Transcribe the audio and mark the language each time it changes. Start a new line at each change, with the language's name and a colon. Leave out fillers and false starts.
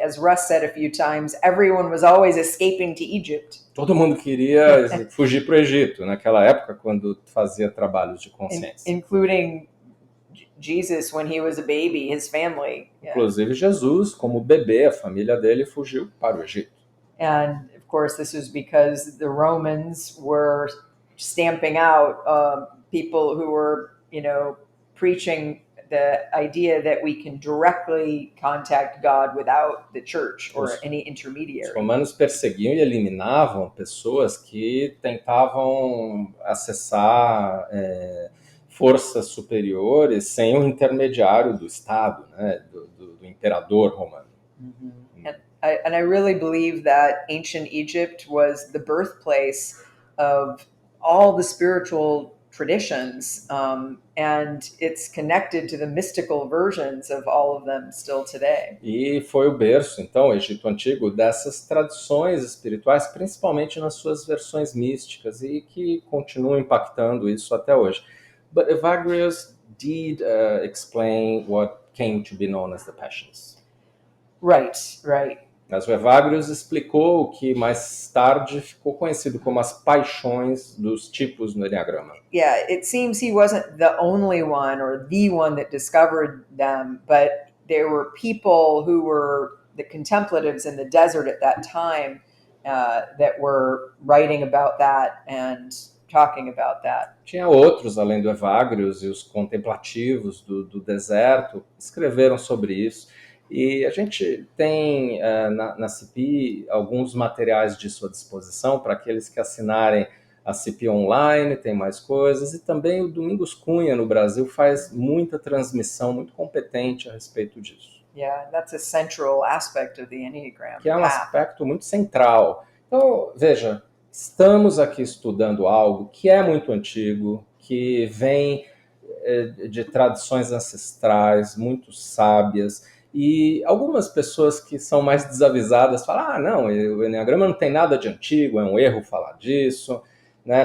English: As Russ said a few times, everyone was always escaping to Egypt.
Portuguese: Todo mundo queria fugir para o Egito, naquela época, quando fazia trabalhos de consciência.
English: Including Jesus, when he was a baby, his family.
Portuguese: Inclusive Jesus, como bebê, a família dele fugiu para o Egito.
English: And of course, this was because the Romans were stamping out people who were, preaching the idea that we can directly contact God without the church or any intermediary.
Portuguese: Os romanos perseguiam e eliminavam pessoas que tentavam acessar forças superiores sem o intermediário do Estado, né, do imperador romano.
English: And I really believe that ancient Egypt was the birthplace of all the spiritual traditions, and it's connected to the mystical versions of all of them still today.
Portuguese: E foi o berço, então, o Egito Antigo, dessas tradições espirituais, principalmente nas suas versões místicas, e que continuam impactando isso até hoje.
English: But Evagrius did explain what came to be known as the passions. Right.
Portuguese: Mas o Evagrius explicou o que mais tarde ficou conhecido como as paixões dos tipos no Eneagrama.
English: Yeah, it seems he wasn't the only one or the one that discovered them, but there were people who were the contemplatives in the desert at that time that were writing about that and talking about that.
Portuguese: Tinha outros, além do Evagrius, e os contemplativos do deserto escreveram sobre isso. E a gente tem na CIP alguns materiais disso à disposição para aqueles que assinarem a CIP online, tem mais coisas. E também o Domingos Cunha, no Brasil, faz muita transmissão, muito competente a respeito disso.
English: Yeah, that's a central aspect of the Enneagram.
Portuguese: Que é um aspecto muito central. Então, veja, estamos aqui estudando algo que é muito antigo, que vem de tradições ancestrais, muito sábias. E algumas pessoas que são mais desavisadas falam, não, o Eneagrama não tem nada de antigo, é um erro falar disso, né?